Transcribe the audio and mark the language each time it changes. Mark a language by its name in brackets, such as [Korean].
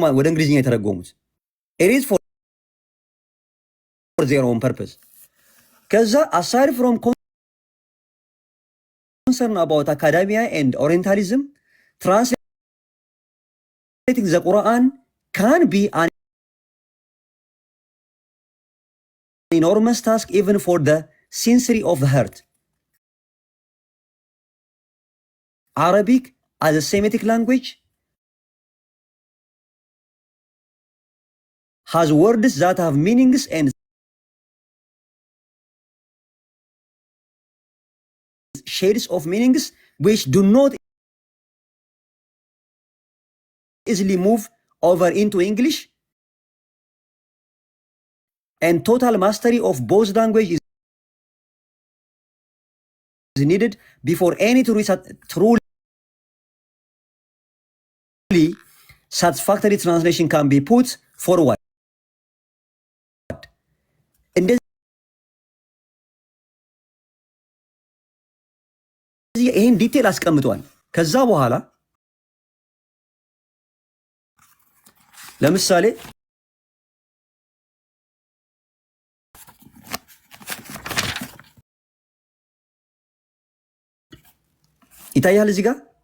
[Amharic] እንግሊዝኛ የተረጎሙት [English] it is for their own purpose። ከዛ aside from concern about academia and orientalism, translating the Quran can be an enormous task even for the sincerity of the heart. Arabic as a Semitic language has words that have meanings and shades of meanings which do not easily move over into English, and total mastery of both languages is needed before any truly satisfactory translation can be put forward [Amharic] እንደዚህ ይሄን ዲቴል አስቀምጧል። ከዛ በኋላ ለምሳሌ ይታያል እዚህ ጋር